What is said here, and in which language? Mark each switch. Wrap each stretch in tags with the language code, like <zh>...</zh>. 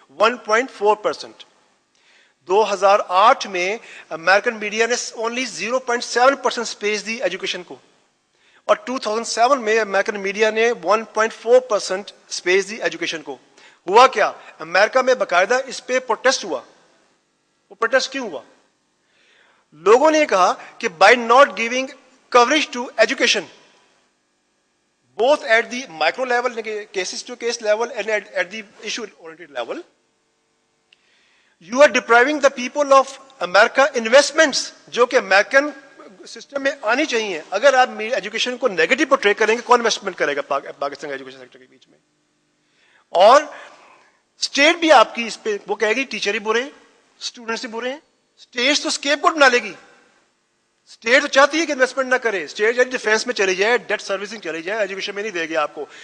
<ur>1.4%. 2008 میں American media نے only 0.7% space the education کو، اور 2007 میں امیرکن میڈیا نے 1.4% اسپیس دی ایجوکیشن کو. ہوا کیا، امریکہ میں باقاعدہ اس پہ پروٹیسٹ ہوا. وہ پروٹیسٹ کیوں ہوا؟ لوگوں نے کہا کہ</ur> <en>by not giving coverage to education both at the micro level, cases to case level, and at the issue oriented level, you are depriving the people of America investments</en> <ur>جو کہ امریکن سسٹم میں آنی چاہیے. اگر آپ education کو negative portray کریں گے، کون انویسٹمنٹ کرے گا پاکستان کے ایجوکیشن سیکٹر کے بیچ میں؟ اور اسٹیٹ بھی آپ کی اس پہ وہ کہے گی ٹیچر ہی برے ہیں، اسٹوڈنٹس ہی برے ہیں. اسٹیٹ تو اسکیپ گوٹ بنا لے گی. اسٹیٹ تو چاہتی ہے کہ انویسٹمنٹ نہ کرے، اسٹیٹ ڈیفینس میں چلی جائے، ڈیٹ سروسنگ چلی جائے، ایجوکیشن میں نہیں دے گی آپ کو.</ur>